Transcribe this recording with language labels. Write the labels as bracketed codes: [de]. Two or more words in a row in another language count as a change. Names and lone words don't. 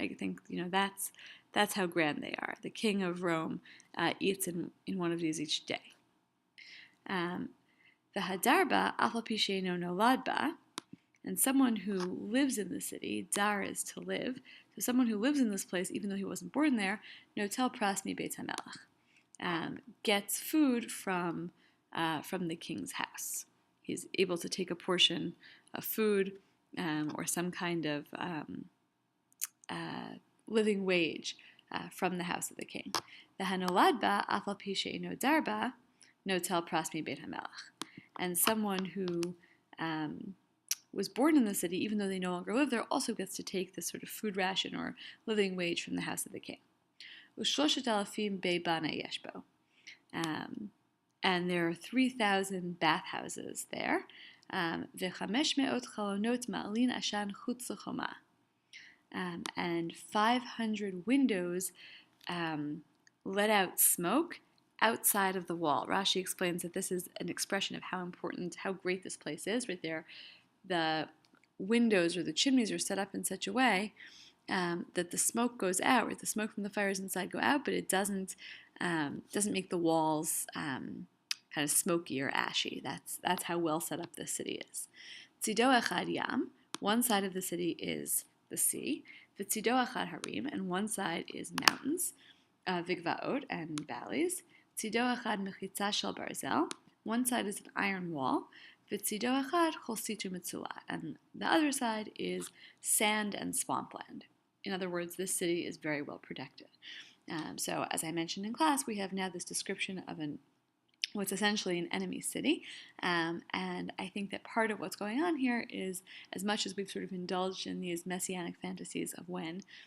[en] I think that's how grand they are. The king of Rome eats in one of these each day. [he] והדר בה אף על פי שאינו נולד בה, [en] and someone who lives in the city, dar is to live, so someone who lives in this place, even though he wasn't born there, [he] נוטל פרס מבית המלך, [en] gets food from the king's house. He's able to take a portion of food or some kind of living wage from the house of the king. [he] והנולד בה אף על פי שאינו דר בה נוטל פרס מבית המלך, [en] and someone who was born in the city, even though they no longer live there, also gets to take this sort of food ration or living wage from the house of the king. [he] ושלשת אלפים בי בני יש בה, [en] and there are 3,000 bathhouses there. [he] וחמש מאות חלונות מעלין עשן חוץ לחומה, [en] and 500 windows let out smoke outside of the wall. Rashi explains that this is an expression of how important, how great this place is. Right there, the windows or the chimneys are set up in such a way that the smoke goes out, right? The smoke from the fires inside go out, but it doesn't make the walls kind of smoky or ashy. That's how well set up this city is. [he] צדו אחד ים, [en] one side of the city is the sea. [he] וצדו אחד הרים, [en] and one side is mountains, vigvaot, and valleys. [he] צדו אחד מחיצה של ברזל, [en] one side is an iron wall. [he] וצדו אחד חול סיתו מצולה, [en] and the other side is sand and swampland. In other words, this city is very well protected. So, as I mentioned in class, we have now this description of what's essentially an enemy city, and I think that part of what's going on here is, as much as we've sort of indulged in these messianic fantasies of when